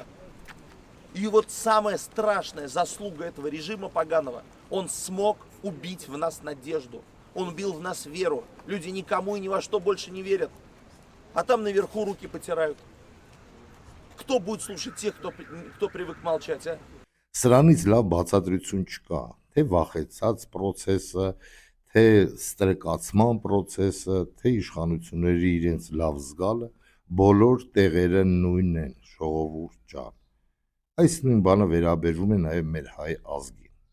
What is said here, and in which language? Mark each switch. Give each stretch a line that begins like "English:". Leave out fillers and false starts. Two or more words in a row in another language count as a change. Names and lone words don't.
Russian: И вот самая страшная заслуга этого режима поганого, он смог убить в нас надежду, он убил в нас веру. Люди никому и ни во что больше не верят, а там наверху руки потирают. Кто будет слушать тех, кто привык молчать, а?
Armenian: Սրանից լավ բացատրություն չկա, թե վախեցած process-ը, թե ստրկացման process-ը, թե իշխանությունների իրենց լավ զգալը, բոլոր տեղերը նույնն են, ժողովուրդ ջան։ Այս նույն բանը վերաբերվում է նաև մեր հայ ազգին։